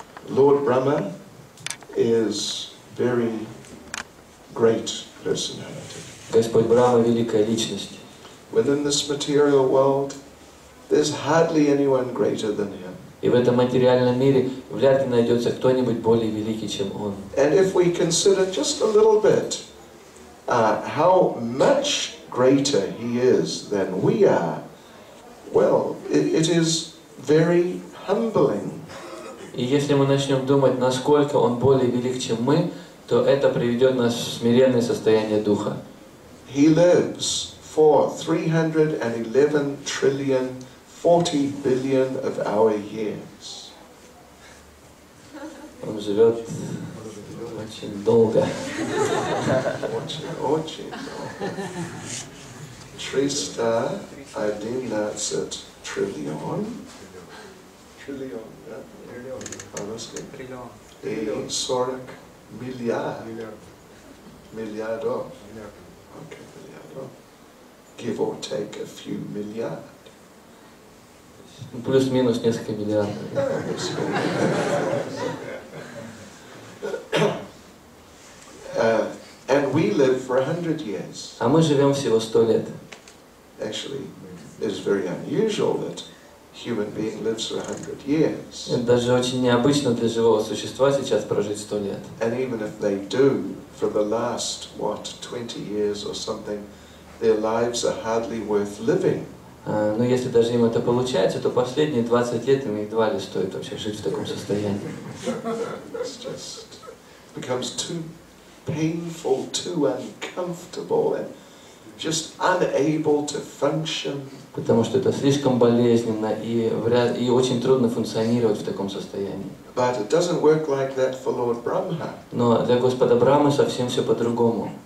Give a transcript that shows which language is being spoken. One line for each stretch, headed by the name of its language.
English: Lord Brahma is very great personality.
Russian: Господь Брахма – великая личность.
English: Within this material world, there's hardly anyone greater than him.
Russian: И в этом материальном мире вряд ли найдется кто-нибудь более великий, чем он.
English: And if we consider just a little bit how much greater he is than we are, well, it is very humbling.
Russian: И если мы начнем думать, насколько он более велик, чем мы, то это приведет нас в смиренное состояние духа.
English: He lives for 311 trillion 40 billion of our years.
Russian: Он живет Очень долго. Очень. 311 триллион. Триллион, да? По-русски? И 40 миллиардов.
English: Okay, миллиардов. Give or take a few milliard.
Russian: Плюс-минус несколько миллиардов.
English: And we live for 100 years.
Russian: А мы живем всего 100 лет.
English: Actually, it is very unusual that a human being lives for 100 years.
Russian: Это даже очень необычно для живого существа сейчас прожить 100 лет.
English: And even if they do, for the last, 20 years or something, their lives are hardly worth living.
Russian: Но если даже им это получается, то последние 20 лет им едва ли стоит вообще жить в таком состоянии.
English: It's just becomes too painful, too uncomfortable, and just unable to function.
Russian: Потому что это слишком болезненно и очень трудно функционировать в таком состоянии.
English: But it doesn't work like that for Lord Brahma.
Russian: Но для Господа Брамы совсем все по-другому.